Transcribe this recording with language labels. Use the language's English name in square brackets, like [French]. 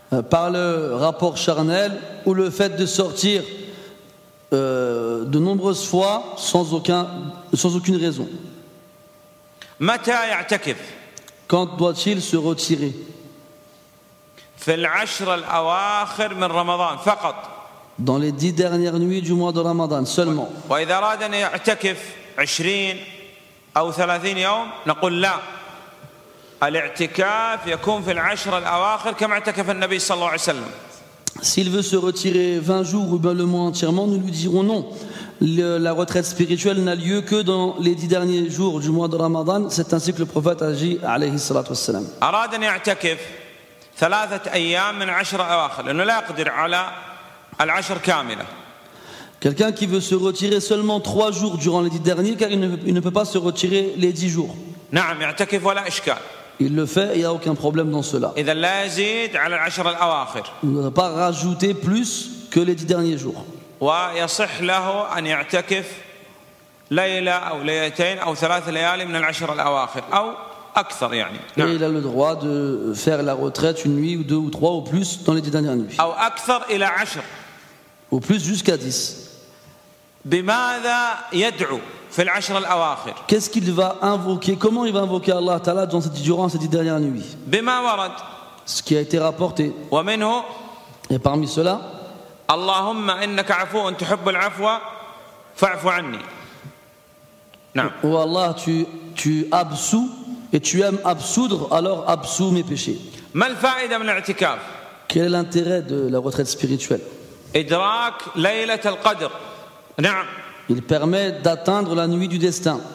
[French] Par le rapport charnel ou le fait de sortir de nombreuses fois sans aucune raison. [Arabic] متى يعتكف؟ [French] Quand doit-il se retirer? [Arabic] في العشر الأواخر من رمضان فقط. [French] Dans les 10 dernières nuits du mois de Ramadan seulement. [Arabic] وإذا أراد أن يعتكف 20 أو 30 يوم نقول لا. الاعتكاف يكون في العشر الأواخر كما اعتكف النبي صلى الله عليه وسلم. [French] S'il veut se retirer 20 jours ou bien le mois entièrement, nous lui dirons non. La retraite spirituelle n'a lieu que dans les 10 derniers jours du mois de Ramadan. C'est ainsi que le prophète agit alayhi salatu wassalam. [Arabic] أراد أن يعتكف 3 أيام من 10 أواخر لأنه لا يقدر على العشر كاملة. [French] Quelqu'un qui veut se retirer seulement 3 jours durant les 10 derniers, car il ne peut pas se retirer les 10 jours. [Arabic] نعم يعتكف ولا إشكال. [French] il le fait et il n'y a aucun problème dans cela. [Arabic] إذا لا يزيد على العشر الأواخر. [French] Il ne doit pas rajouter plus que les 10 derniers jours. [Arabic] ويصح له أن يعتكف ليلة أو ليلتين أو 3 ليالي من العشر الأواخر أو أكثر يعني. [French] Et il a le droit de faire la retraite une nuit ou 2 ou 3 ou plus dans les 10 dernières nuits. [Arabic] أو أكثر إلى 10. [French] Ou plus jusqu'à 10. [Arabic] بماذا يدعو في العشر الأواخر؟ [French] Qu'est-ce qu'il va invoquer? Comment il va invoquer Allah Ta'ala durant ces 10 dernières nuits? [Arabic] بما ورد. [French] Ce qui a été rapporté. [Arabic] ومنه. [French] Et parmi cela, [Arabic] اللهم إنك عفو تحب العفو فاعف عني. نعم. [French] Oh Allah, tu absous et tu aimes absoudre, alors absous mes péchés. [Arabic] ما الفائدة من الاعتكاف؟ [French] Quel est l'intérêt de la retraite spirituelle? [Arabic] إدراك ليلة القدر. نعم. [French] Il permet d'atteindre la nuit du destin.